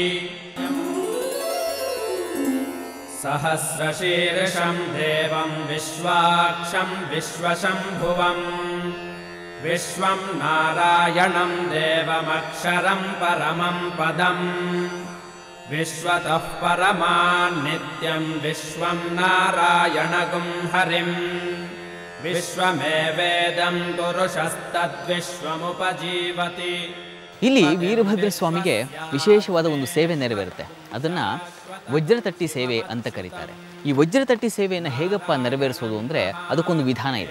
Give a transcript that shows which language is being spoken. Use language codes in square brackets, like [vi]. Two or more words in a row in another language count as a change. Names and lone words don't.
[sa] सहस्रशीर्षं देवं विश्वाक्षं विश्वशम्भुवम् विश्वं नारायणं देवमक्षरं परमं पदम् विश्वतः परमान्नित्यं विश्वं नारायणगुं हरिम् ವಿಶ್ವಮೇವೇದಂ ಪುರುಷಸ್ತದ್ವಿಶ್ವಮುಪಜೀವತಿ. [kn] ಇಲ್ಲಿ ವೀರಭದ್ರ ಸ್ವಾಮಿಗೆ ವಿಶೇಷವಾದ ಒಂದು ಸೇವೆ ನೆರವೇರುತ್ತೆ. ಅದನ್ನು ವಜ್ರತಟ್ಟಿ ಸೇವೆ ಅಂತ ಕರೀತಾರೆ. ಈ ವಜ್ರತಟ್ಟಿ ಸೇವೆಯನ್ನು ಹೇಗಪ್ಪ ನೆರವೇರಿಸೋದು ಅಂದರೆ ಅದಕ್ಕೊಂದು ವಿಧಾನ ಇದೆ.